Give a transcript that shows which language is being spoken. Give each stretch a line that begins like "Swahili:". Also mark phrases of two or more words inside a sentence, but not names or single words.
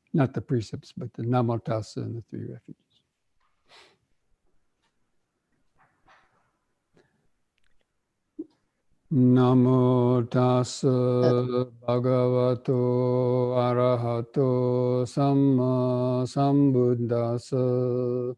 English: not the precepts, but the Namo Tassa and the three refuges.
Pali: Namo Tassa Bhagavato Arahato Samma Sambuddhassa.